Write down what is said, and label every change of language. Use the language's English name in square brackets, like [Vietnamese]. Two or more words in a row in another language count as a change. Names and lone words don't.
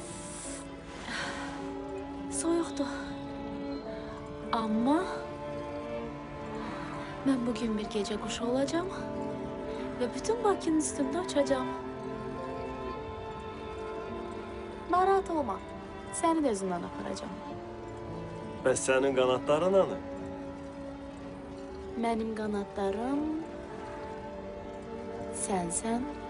[Azerbaijani] Soyuqdu. [Turkish] Ama ben bugün bir gece kuşu olacağım ve bütün Bakı'nın üstünde uçacağım. [Azerbaijani] Narahat olma. [Turkish] Seni de özümden aparacağım. [Azerbaijani] Bəs sənin qanatların hanı? [Turkish] Benim kanatlarım sensen.